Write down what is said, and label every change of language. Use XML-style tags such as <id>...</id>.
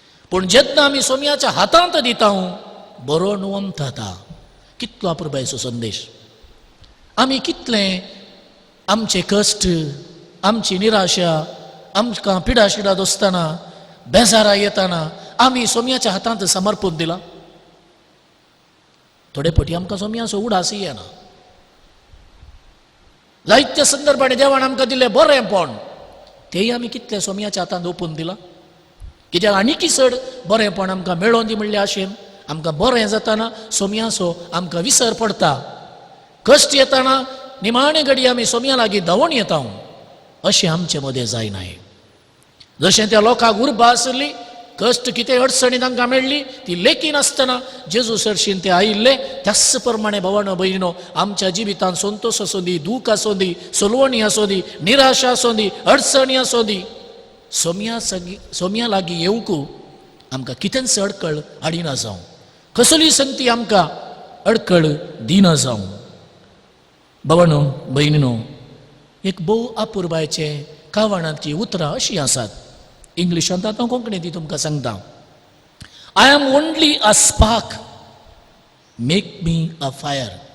<kok>पूण जेन्ना आमी सोम्याच्या हातांत दिता बरो नुवंत जाता. कितलो अपुरबायचो संदेश. आमी कितलें आमचे कश्ट, आमची निराशा, आमकां पिडा शिडा दोसतना, बेजारा येताना आमी सोम्याच्या हातांत समर्पून दिला. थोडे फावटी आमकां सोम्याचो उडास येना. जायत्या संदर्भांनी देवान आमकां दिलें बरेंपण, तेय आमी कितलें सोम्याच्या हातांत ओपून दिलां. कित्याक आनीक चड बरेंपण आमकां मेळों दी म्हणल्या आशेन आमकां बरें जाताना सोम्याचो आमकां विसर पडटा. कश्ट येताना निमाणे घडी आमी सोम्या लागीं धांवून येता. अशें आमचे मदें जायनाय. जशें त्या लोकांक उर्बा आसली, कश्ट कितें अडचणी तांकां मेळ्ळी, ती लेकी नासतना जेजू सरशीन ते आयिल्ले. त्याच प्रमाणे भावांनो भयणीनो, आमच्या जिवितांत संतोश आसूं दी, दूख आसूं दी, सोलवणी आसूं दी, निराशा आसूं दी, अडचणी आसूं दी, सोम्या लागीं येवंक आमकां कितेंच अडकळ हाडिना जावं, कसली संगती आमकां अडकळ दिना जावं. भावांनो भयणीनो, एक भोव अपुरबायचें कावणांतलीं उतरां अशीं आसात. इंग्लिशांत आतां कोंकणी ती तुमकां सांगता.</kok> <en>I am only a spark, make me a fire.</en>